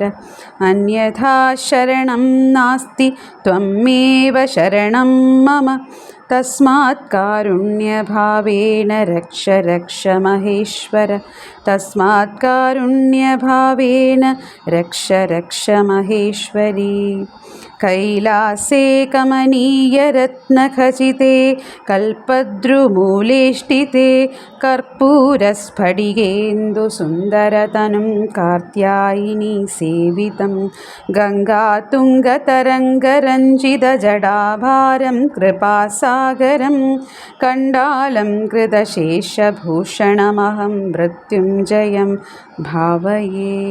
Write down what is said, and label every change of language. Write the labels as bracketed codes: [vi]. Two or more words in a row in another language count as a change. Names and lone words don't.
[sa] അന്യഥാ ശരണം നാസ്തി ത്വമേവ ശരണം മമ. തസ്മാത് കാരുണ്യഭാവേന രക്ഷ രക്ഷ മഹേശ്വര. തസ്മാത് കാരുണ്യഭാവേന രക്ഷ രക്ഷ മഹേശ്വരി. कैलासे कमनीयरत्नखचिते कल्पद्रुमूलेष्टिते कर्पूरस्फटिकेन्दुसुन्दरतनुं कात्यायिनी सेवितं गङ्गातुङ्गतरङ्गरञ्जितजडाभारं कृपासागरं कण्डालं कृतशेषभूषणमहं मृत्युञ्जयं भावये.